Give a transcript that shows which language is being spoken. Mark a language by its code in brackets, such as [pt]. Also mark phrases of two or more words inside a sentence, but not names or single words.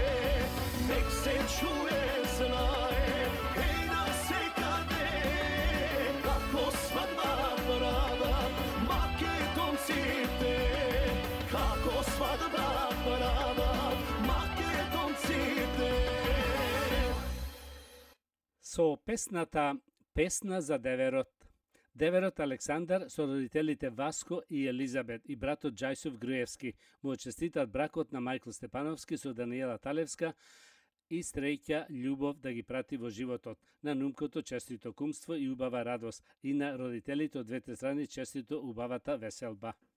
[mk] Нек се чује, знаје, хеј на се каде, како свадба права Македонци те, како свадба права Македонци те. Со песната Песна за деверот. Деверот Александар со родителите Васко и Елизабет и братот Ѓајсов Груевски му честитат бракот на Мајкл Степановски со Даниела Талевска и среќа љубов да ги прати во животот, на нумкото честито кумство и убава радост, и на родителите од двете страни честито убавата веселба.